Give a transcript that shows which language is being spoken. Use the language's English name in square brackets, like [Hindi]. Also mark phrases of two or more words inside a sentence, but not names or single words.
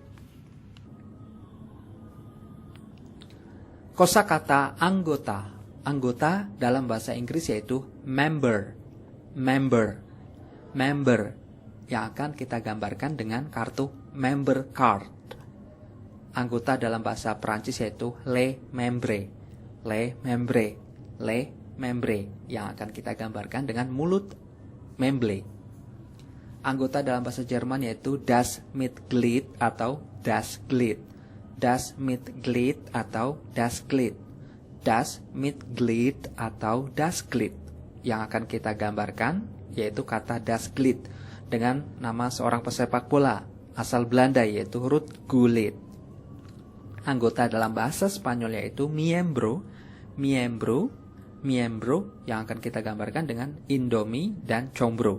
[Indonesian] Kosakata anggota. Anggota dalam bahasa Inggris yaitu member, yang akan kita gambarkan dengan kartu [English] member card. [Indonesian] Anggota dalam bahasa Perancis yaitu [French] le membre, [Indonesian] yang akan kita gambarkan dengan mulut memble. Anggota dalam bahasa Jerman yaitu [German] das Mitglied [Indonesian] atau [German] das Glied, das Mitglied [Indonesian] atau [German] das Glied, das Mitglied [Indonesian] atau [German] das Glied. [Indonesian] Yang akan kita gambarkan yaitu kata [German] das Glied [Indonesian] dengan nama seorang pesepak bola asal Belanda yaitu Ruud Gullit. Anggota dalam bahasa Spanyol yaitu miembro, yang akan kita gambarkan dengan Indomie dan combro.